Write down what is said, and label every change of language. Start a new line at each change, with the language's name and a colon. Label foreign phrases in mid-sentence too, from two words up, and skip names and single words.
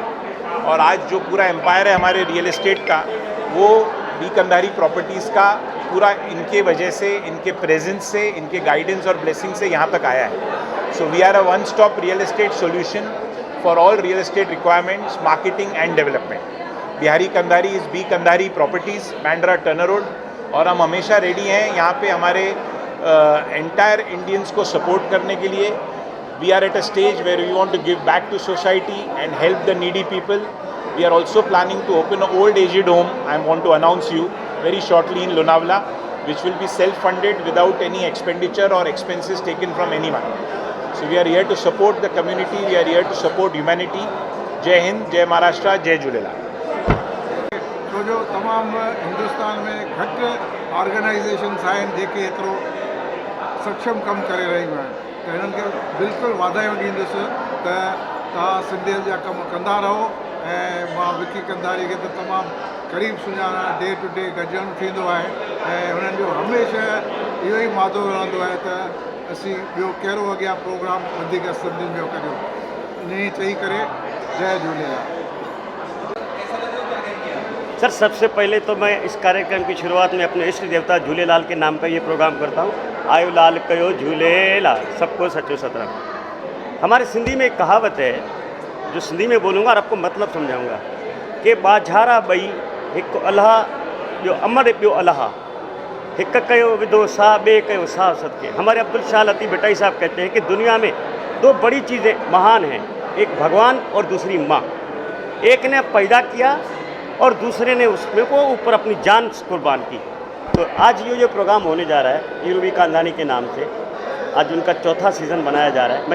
Hindi: और आज जो पूरा एम्पायर है हमारे
English: real estate
Hindi: का वो बी कंदारी प्रॉपर्टीज़ का पूरा इनके वजह से, इनके प्रेजेंस से, इनके गाइडेंस और ब्लेसिंग से यहाँ तक आया है।
English: So we are a one stop real estate solution for all real estate requirements, marketing and development. Bihari Kandari is B Kandari Properties, Bandra Turner Road.
Hindi: और हम हमेशा रेडी हैं यहाँ पे हमारे
English: entire Indians
Hindi: को सपोर्ट करने के लिए।
English: We are at a stage where we want to give back to society and help the needy people. We are also planning to open an old aged home. I want to announce you very shortly in Lonavala, which will be self-funded without any expenditure or expenses taken from anyone. So we are here to support the community. We are here to support humanity.
Hindi: जय हिंद, जय महाराष्ट्र, जय झूलेलाल.
Sindhi: छो जो तमामु हिंदुस्तान में घटि ऑर्गेनाइज़ेशन्स आहिनि जेके एतिरो सक्षम कमु करे रहियूं आहिनि। त हिननि खे बिल्कुलु वाधायूं ॾींदुसि त तव्हां सिंधियत जा कमु कंदा रहो। ऐं मां विकी कंदारी खे त तमामु क़रीब सुञाणा। डे टू डे गॾिजणु थींदो आहे ऐं हुननि जो हमेशह इहो ई मादो रहंदो आहे त असीं ॿियो कहिड़ो अॻियां प्रोग्राम वधीक सिंधियुनि जो करियो। इन ई चई करे जय झूलेलाल।
Hindi: सर सबसे पहले तो मैं इस कार्यक्रम की शुरुआत में अपने इष्ट देवता झूलेलाल के नाम पर ये प्रोग्राम करता हूँ।
Sindhi: आयो लाल कयो झूलेलाल, सबको सचो सतराम।
Hindi: हमारे सिंधी में एक कहावत है जो सिंधी में बोलूँगा और आपको मतलब समझाऊँगा कि
Sindhi: बाझारा बई एक अल्लाह जो अमर पियो अल्लाह एक कयो विदो सा बे कयो सा सदके।
Hindi: हमारे अब्दुल शाह लतीफ़ भट्टाई साहब कहते हैं कि दुनिया में 2 बड़ी चीज़ें महान हैं, एक भगवान और दूसरी माँ। एक ने पैदा किया और दूसरे ने उसमें को ऊपर अपनी जान कुर्बान की। तो आज ये जो प्रोग्राम होने जा रहा है यूरुबी खानदानी के नाम से, आज उनका चौथा सीज़न बनाया जा रहा है।